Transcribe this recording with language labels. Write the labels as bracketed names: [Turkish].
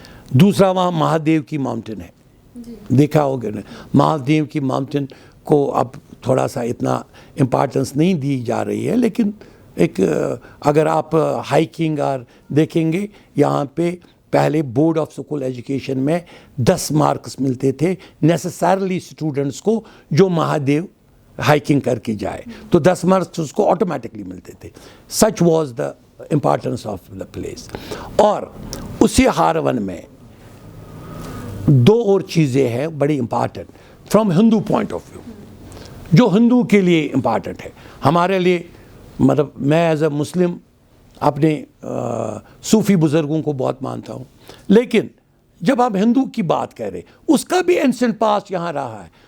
[Urdu] دوسرا وہاں مہادیو کی ماؤنٹین ہے, دیکھا ہوگا نا, مہادیو کی ماؤنٹین کو اب تھوڑا سا اتنا امپارٹنس نہیں دی جا رہی ہے, لیکن ایک اگر آپ ہائیکنگ اور دیکھیں گے یہاں پہ پہلے بورڈ آف اسکول ایجوکیشن میں 10 مارکس ملتے تھے نیسسرلی اسٹوڈنٹس کو جو مہادیو ہائیکنگ کر کے جائے, تو 10 مارکس اس کو آٹومیٹکلی ملتے تھے. [English] Such was the importance of the place. [Urdu] اور اسی ہارون میں 2 اور چیزیں ہیں بڑی important from Hindu point of view, جو ہندو کے لیے امپارٹنٹ ہے. ہمارے لیے مطلب میں [English] as a Muslim [Urdu] اپنے صوفی بزرگوں کو بہت مانتا ہوں, لیکن جب آپ ہندو کی بات کر رہے, اس کا بھی اینسنٹ پاسٹ یہاں رہا ہے.